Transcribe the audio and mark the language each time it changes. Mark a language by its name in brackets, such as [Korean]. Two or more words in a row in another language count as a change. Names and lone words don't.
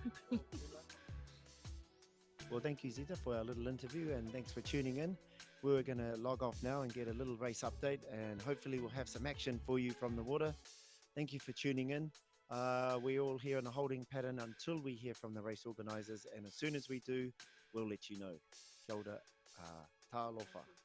[English] well, thank you, Zita, for our little interview, and thanks for tuning in. We're going to log off now and get a little race update, and hopefully we'll have some action for you from the water. Thank you for tuning in. We're all here in a holding pattern until we hear from the race organisers, and as soon as we do, we'll let you know. [Māori] Kia ora, [Samoan] tā alofa.